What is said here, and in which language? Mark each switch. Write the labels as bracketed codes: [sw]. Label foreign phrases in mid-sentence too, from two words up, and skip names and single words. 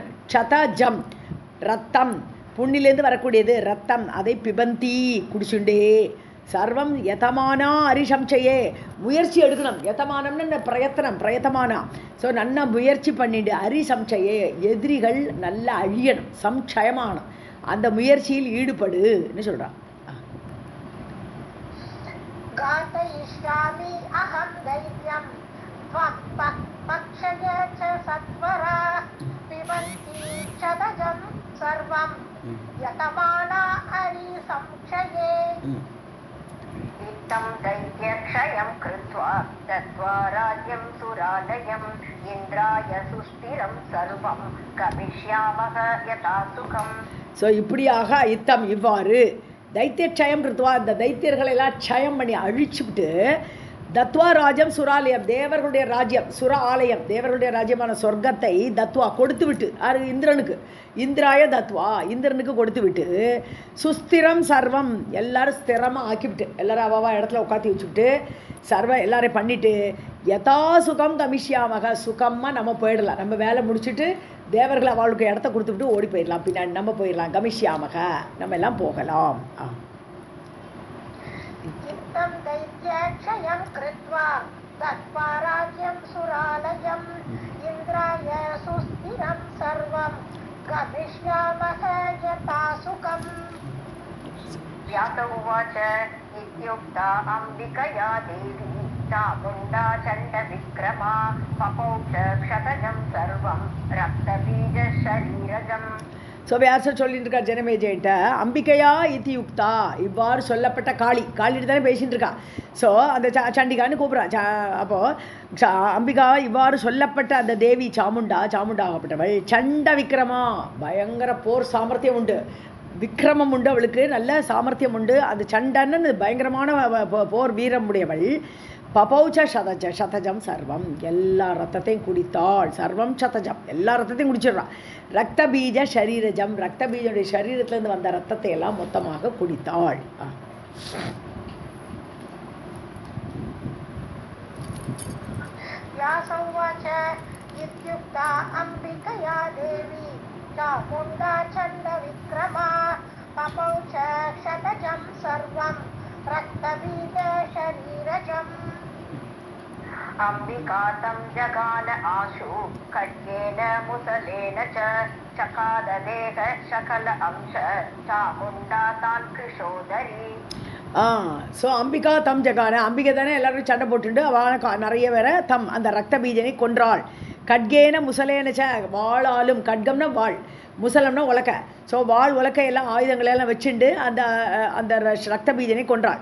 [ta] சதஜம் ரத்தம், புண்ணிலேருந்து வரக்கூடியது ரத்தம், அதை பிபந்தி குடிச்சுண்டே. [sa] सर्वं यतमाना अरिसंक्षये, [ta] முயற்சி எடுக்கணும். யதமானம்னு பிரயத்தமானா, ஸோ நல்லா முயற்சி பண்ணிட்டு அரிசம்சையே, எதிரிகள் நல்லா அழியணும், சம்சயமானம், அந்த முயற்சியில் ஈடுபடுன்னு சொல்கிறான். [sa] गातयिष्यामि अहं दैत्यं भक्षय च सत्वरा पिबन्ति क्षतजं सर्वं यतमाना अरिसंक्षये. इत्थं दैत्यक्षयं कृत्वा दत्त्वा राज्यं सुरालयम् इन्द्राय सुस्थिरं सर्वं गमिष्यामः यथा सुखम्. [ta] ஸோ இப்படியாக இத்தம் இவ்வாறு [sa] दैत्य क्षयं कृत्वा, [ta] இந்த தைத்தியர்களெல்லாம் க்ஷயம் பண்ணி அழிச்சுவிட்டு, [sa] दत्त्वा राज्यं सुरालयम्, [ta] தேவர்களுடைய ராஜ்யம், [sa] सुर आलयम्, [ta] தேவர்களுடைய ராஜ்யமான சொர்க்கத்தை தத்வா கொடுத்து விட்டு, அது இந்திரனுக்கு, [sa] इन्द्राय दत्त्वा [ta] இந்திரனுக்கு கொடுத்து விட்டு, [sa] सुस्थिरं सर्वं [ta] எல்லாரும் ஸ்திரமாக ஆக்கிவிட்டு, எல்லாரும் அவாவா இடத்துல உட்காத்தி வச்சுக்கிட்டு எல்லாரையும் பண்ணிட்டு, [sa] यथा सुखं गमिष्यामः, [ta] சுகமாக நம்ம போயிடலாம், நம்ம வேலை முடிச்சுட்டு தேவர்கள் அவளுக்கு இடத்த கொடுத்துவிட்டு ஓடி போயிடலாம், பின்னாடி நம்ம போயிடலாம். கமிஷ்யாமக, நம்ம எல்லாம் போகலாம். [sa] दैत्यक्षयं कृत्वा दत्त्वा राज्यं सुरालयम् इन्द्राय सुस्थिरं सर्वं गमिष्यामः यथा सुखम्. व्यास उवाच इत्युक्ता अम्बिकया देवी चामुण्डा चण्डविक्रमा पपौच क्षतजं सर्वं रक्तबीजशरीरजम्. [ta] ஸோ வியாசர் சொல்லிட்டு இருக்கார் ஜனமேஜயிட்ட, [sa] अम्बिकया इति उक्ता, [ta] இவ்வாறு சொல்லப்பட்ட காளிட்டு தானே பேசிகிட்டு இருக்கா. ஸோ அந்த சண்டிகான்னு கூப்பிட்றா. அப்போது அம்பிகா இவ்வாறு சொல்லப்பட்ட அந்த தேவி சாமுண்டாகப்பட்டவள், [sa] चण्ड विक्रमा, [ta] பயங்கர போர் சாமர்த்தியம் உண்டு, விக்ரமம் உண்டு, அவளுக்கு நல்ல சாமர்த்தியம் உண்டு. அந்த சண்டன்னு பயங்கரமான போர் வீரம் உடையவள். [sa] पपौच क्षतजं सर्वं, [ta] எல்லா ரத்தத்தையும் குடித்தாள். [sa] सर्वं क्षतजं, [ta] எல்லா ரத்தத்தையும் குடிச்சிடுறான். [sa] रक्त बीज शरीरजम्, [ta] ரத்த பீஜனுடைய சரீரத்திலேருந்து வந்த ரத்தத்தை எல்லாம் மொத்தமாக குடித்தாள். [sa] व्यासोवाच इत्युक्ता अम्बिकया देवी चामुण्डा चण्डविक्रमा पपौच क्षतजं सर्वं रक्तबीजशरीरजम्. अम्बिका तं जगान आशु खड्गेन मुसलेन च चकाददेह शकल अंश चामुण्डा तान् कृशोदरी. [ta] ஸோ [sa] अम्बिका तं जघान, [ta] அம்பிகை தானே எல்லாரும் சண்டை போட்டுண்டு அவனை நிறைய பேரை தம் அந்த ரத்த பீஜனை கொன்றாள். [sa] खड्गेन मुसलेनच, [ta] வாளாலும், கட்கம்னா வாள், முசலம்னா உலக்க, ஸோ வாள் உலக்க எல்லாம் ஆயுதங்களெல்லாம் வச்சுண்டு அந்த அந்த ரத்த பீஜனை கொன்றாள்.